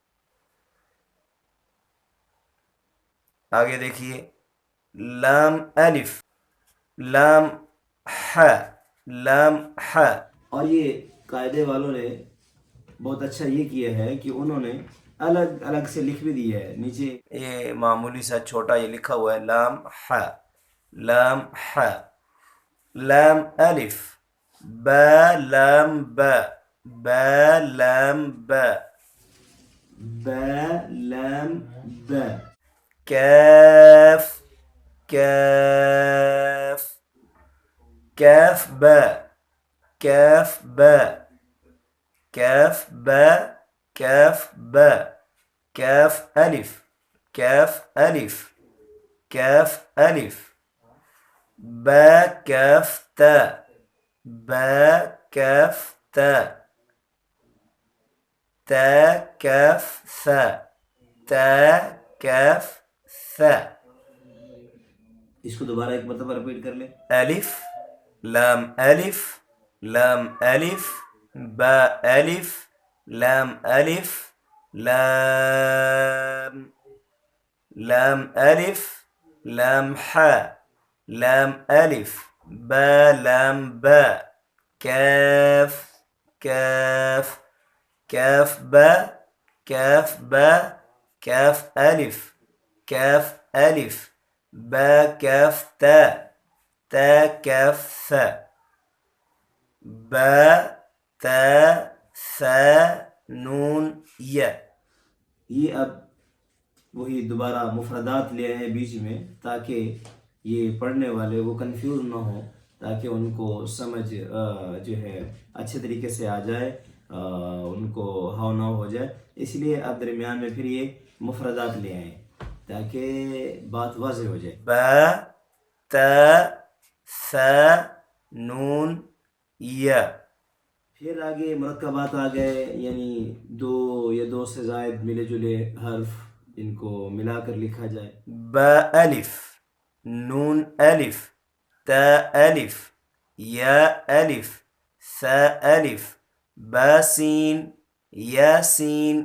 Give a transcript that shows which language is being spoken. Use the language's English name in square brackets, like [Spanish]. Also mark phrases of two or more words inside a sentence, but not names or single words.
[Urdu] آگے دیکھیے: [Arabic] لام الف لام ح لام ح۔ [Urdu] اور یہ قاعدے والوں نے بہت اچھا یہ کیا ہے کہ انہوں نے الگ الگ سے لکھ بھی دی ہے۔ نیچے یہ معمولی سا چھوٹا یہ لکھا ہوا ہے [Arabic] لام ح لام ح۔ لام الف با لام با با لام با با لام با۔ کاف کاف کاف با کاف با کاف با کاف با۔ کاف الف کاف الف کاف الف۔ با کاف تا با کاف تا تا کاف ثا تا کاف ثا۔ [Urdu] اس کو دوبارہ ایک مرتبہ رپیٹ کر لیں: [Arabic] الف لام الف لام الف با الف لام الف لام لام الف لام ح لام الف با لام با کاف کاف کاف با کاف با کاف الف کاف الف با کاف تا تا کاف ثا با تا ثا نون یا۔ [Urdu] یہ اب وہی دوبارہ مفردات لے آئے ہیں بیچ میں تاکہ یہ پڑھنے والے وہ کنفیوز نہ ہوں، تاکہ ان کو سمجھ جو ہے اچھے طریقے سے آ جائے، ان کو ہاؤ ناؤ ہو جائے۔ اس لیے اب درمیان میں پھر یہ مفردات لے آئیں تاکہ بات واضح ہو جائے۔ [Arabic] با تا ثا نون یا۔ [Urdu] پھر آگے مرکبات آ گئے، یعنی دو یا دو سے زائد ملے جلے حرف جن کو ملا کر لکھا جائے. [Arabic] با الف، نون الف، تا الف، یا الف، ثا الف، با سین، یا سین.